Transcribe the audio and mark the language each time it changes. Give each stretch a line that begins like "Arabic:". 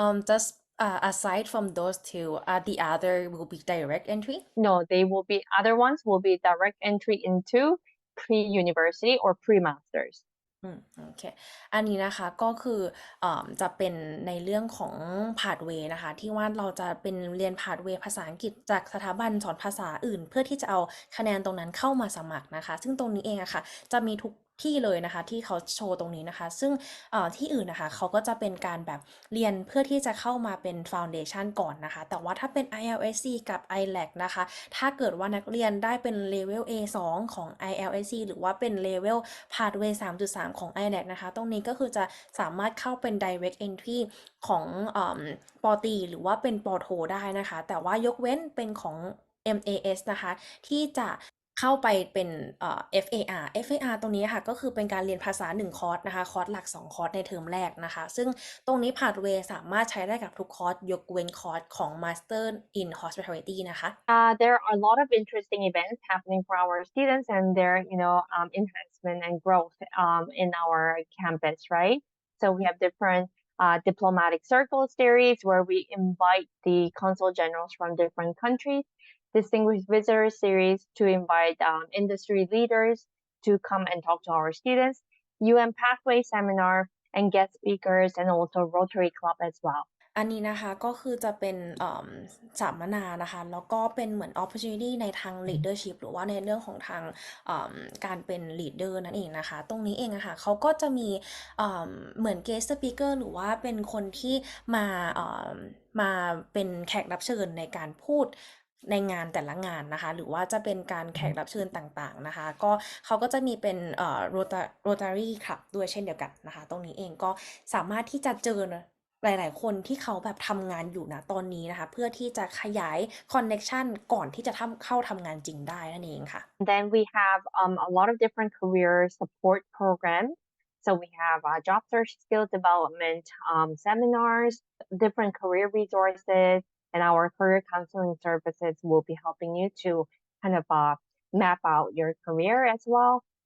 English: Just aside from those 2, the other will be direct entry? No, they will be other ones will be direct entry into pre-university or pre-masters.
Thai: โอเคอันนี้นะคะก็คือจะเป็นในเรื่องของ Pathway นะคะที่ว่าเราจะเป็นเรียน Pathway ภาษาอังกฤษจากสถาบันสอนภาษาอื่นเพื่อที่จะเอาคะแนนตรงนั้นเข้ามาสมัครนะคะซึ่งตรงนี้เองอะค่ะจะมีทุกที่เลยนะคะที่เขาโชว์ตรงนี้นะคะซึ่ง ที่อื่นนะคะเขาก็จะเป็นการแบบเรียนเพื่อที่จะเข้ามาเป็น Foundation ก่อนนะคะแต่ว่าถ้าเป็น ILSC กับ ILAC นะคะถ้าเกิดว่านักเรียนได้เป็น Level A2 ของ ILSC หรือว่าเป็น Level Pathway 3.3 ของ ILAC นะคะตรงนี้ก็คือจะสามารถเข้าเป็น Direct Entry ของ ปตรีหรือว่าเป็นปโทได้นะคะแต่ว่ายกเว้นเป็นของ MAS นะคะที่จะเข้าไปเป็นFAR ตรงนี้ค่ะก็คือเป็นการเรียนภาษา1คอร์สนะคะคอร์สหลัก2คอร์สในเทอมแรกนะคะซึ่งตรงนี้ Pathway สามารถใช้ได้กับทุกคอร์สยกเว้นคอร์สของ Master in Hospitality นะคะ
English: There are a lot of interesting events happening for our students and their enhancement and growth in our campus, right? So we have different diplomatic circle series where we invite the consul generals from different countries, distinguished visitor series to invite industry leaders to come and talk to our students. UN Pathway Seminar, and guest speakers, and also Rotary Club as well.
Thai: อันนี้นะคะก็คือจะเป็นสัมมนานะคะแล้วก็เป็นเหมือน opportunity ในทาง leadership หรือว่าในเรื่องของทางการเป็น leader นั่นเองนะคะตรงนี้เองอะค่ะเขาก็จะมีเหมือน guest speaker หรือว่าเป็นคนที่มา มาเป็นแขกรับเชิญในการพูดในงานแต่ละงานนะคะหรือว่าจะเป็นการแขกรับเชิญต่างๆนะคะก็เขาก็จะมีเป็นRotary Club ด้วยเช่นเดียวกันนะคะตรงนี้เองก็สามารถที่จะเจอหลายๆคนที่เขาแบบทำงานอยู่นะตอนนี้นะคะเพื่อที่จะขยายคอนเน็กชันก่อนที่จะเข้าทำงานจริงได้นั่นเองค่ะ
English: Then we have a lot of different career support programs. So we have job search, skill development seminars, different career resources, and our career counseling services will be helping you to kind of map out your career as well.